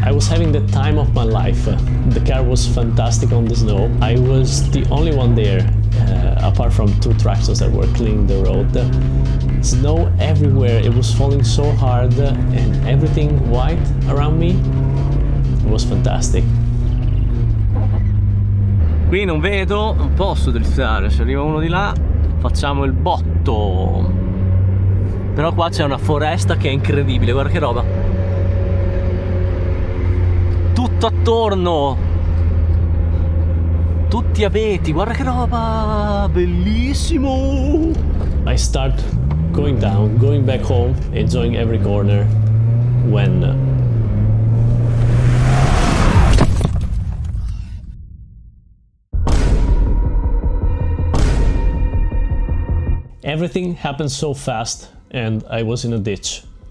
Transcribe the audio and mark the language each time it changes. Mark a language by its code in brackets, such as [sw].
[en] Having the time of my life. The car was fantastic on the snow. I was the only one there, apart from 2 tractors that were cleaning the road. Snow everywhere, it was falling so hard, and everything white around me. It was fantastic. [it] Qui non vedo, non posso driftare, se arriva uno di là facciamo il botto. Però qua c'è una foresta che è incredibile, guarda che roba. Tutto attorno, tutti abeti, guarda che roba, bellissimo. [en] I start going down, going back home, enjoying every corner when everything happened so fast and I was in a ditch.